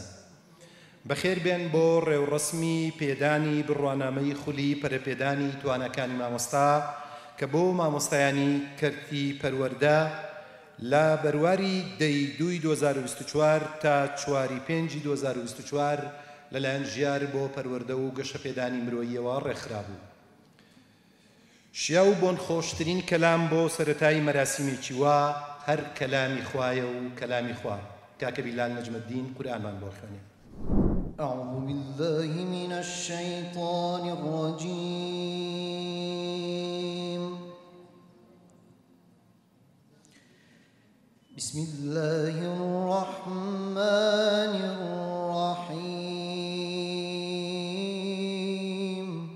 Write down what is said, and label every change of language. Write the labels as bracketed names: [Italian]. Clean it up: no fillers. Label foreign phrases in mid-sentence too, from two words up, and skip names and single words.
[Central Kurdish] بەخێر بێن بۆ ڕێوڕەسمی پێدانی بڕوانامەی خولی پەرەپێدانی توانەکانی مامۆستا کە بۆ مامۆستایانی کەرتی پەروەردە لە بەرواری دەی 2024 تا 4/5 2024 لەلایەن ژیار بۆ پەروەردە و گەشەپێدانی مرۆییەوە ڕێکخرا بوو. شیا و بۆن خۆشترین کەلام بۆ سەرەتای مەراسیمێکی وا هەر کەلامی خوایە و کەلامی خوا. کاکە بیلال نەجمەدین قورئانمان بۆ خوێنێ. [Arabic] أعوذ بالله من الشيطان الرجيم. بسم الله الرحمن الرحيم.